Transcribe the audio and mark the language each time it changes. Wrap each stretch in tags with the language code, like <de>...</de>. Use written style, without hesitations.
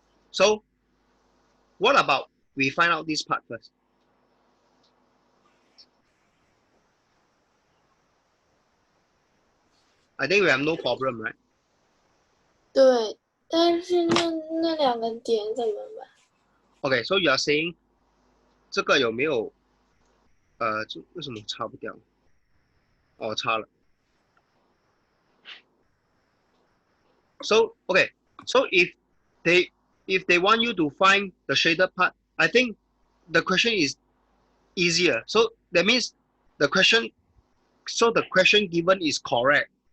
<en>So what about we find out this part first? I think we have no problem, right?</en> <zh>对，但是那两个点怎么办</zh> <en>Okay, so you are saying</en> <zh>这个有没有这为什么擦不掉？哦，擦了。</zh> <en>So okay, so if they want you to find the shaded part, I think the question is easier. So that means the question given is correct.</en>